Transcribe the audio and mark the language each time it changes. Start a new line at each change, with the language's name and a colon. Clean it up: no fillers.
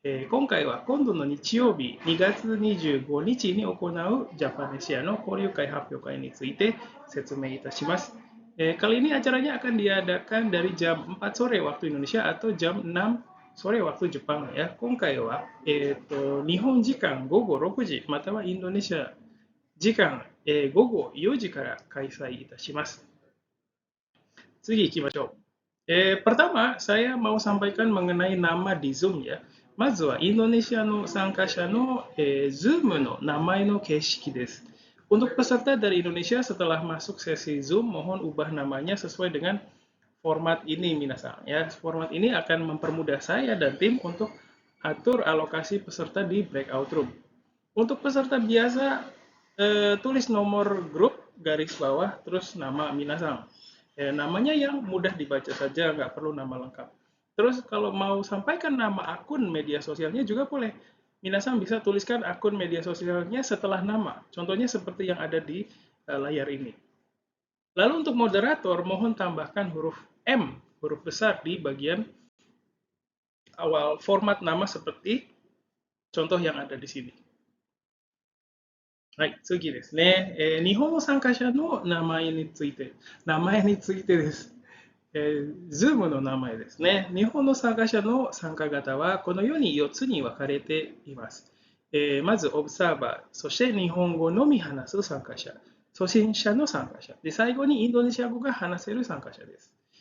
Japanese: 今回は今度の日曜日2月25日に行うジャパネシアの交流会発表会について説明いたします。
Indonesian: Kali ini acaranya akan diadakan dari jam 4 sore waktu Indonesia atau jam 6 sore waktu Jepang ya.
Japanese: 今回は、日本時間午後6時またはインドネシア時間、午後4時から開催いたします。次行きましょう。
Indonesian: pertama, saya mau sampaikan mengenai nama di Zoom ya.
Japanese: まずはインドネシアの参加者の、Zoom の名前の形式です。
Indonesian: Untuk peserta dari Indonesia setelah masuk sesi Zoom, mohon ubah namanya sesuai dengan format ini, minasan. Ya, format ini akan mempermudah saya dan tim untuk atur alokasi peserta di breakout room. Untuk peserta biasa, tulis nomor grup garis bawah terus nama minasan. Namanya yang mudah dibaca saja, nggak perlu nama lengkap. Terus kalau mau sampaikan nama akun media sosialnya juga boleh. Minasan bisa tuliskan akun media sosialnya setelah nama. Contohnya seperti yang ada di layar ini. Lalu untuk moderator, mohon tambahkan huruf M, huruf besar di bagian awal format nama seperti contoh yang ada di sini.
Japanese: はい、次ですね。日本の参加者の名前についてです。 Zoom の名前ですね。日本の参加者の参加型はこのように4つに分かれています。まず、オブザーバー、そして日本語のみ話す参加者、初心者の参加者、で最後にインドネシア語が話せる参加者です。